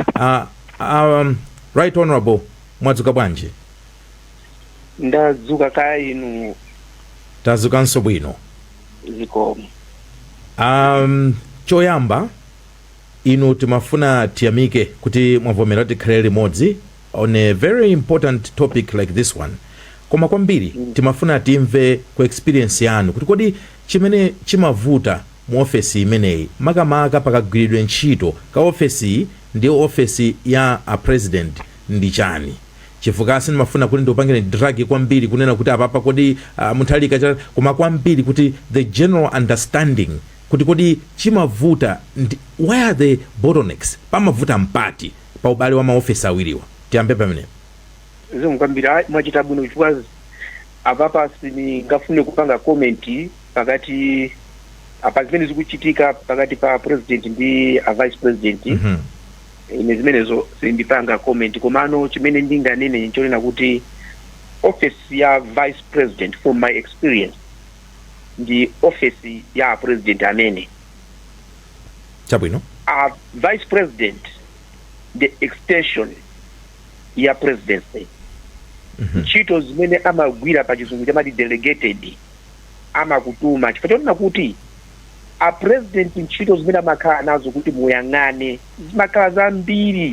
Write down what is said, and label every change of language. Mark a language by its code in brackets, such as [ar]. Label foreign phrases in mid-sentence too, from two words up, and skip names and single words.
[ny] Right Honorable, mwadzuka bwanji? Ndadzuka kaya inu. Tadzukanso bwino. Zikomo. Choyamba inu timafuna tiyamike kuti mwavomera tikhalire limodzi [en] on a very important topic like this one. [ny] Koma kwambiri timafuna timve ku experience yanu kuti kodi chimene chimavuta mu ofesi imeneyi makamaka pakagwiridwe ntchito ka ofesi ndi ofesi ya a president ndi chani. Chifukwa sinimafuna kuti ndiupangire drag kwambiri kunena kuti apapa kodi munthalika koma kwambiri kuti [en] the general understanding [ny] kuti kodi chimavuta [en] where are the bottlenecks [ny] pamavuta mpati pa ubale wa maofesi awiriwa. Tiyambe pamene. Kwambiri mwachita bwino chifukwa apapa singafune kupanga comment pakati apa zimene zikuchitika pakati pa president ndi a vice president. Ine zimenezo sindipanga comment komano chimene ndinganene nchonena kuti office ya vice president [en] from my experience [ny] ndi office ya president amene chabwino [en] vice president the extension ya presidency. [ny] Ntchito zimene amagwira pa chizungu chamati delegated amakutuma chifukwa chonena kuti a president ntchito zimene amakhala nazo kuti muyang'ane zimakhala zambiri.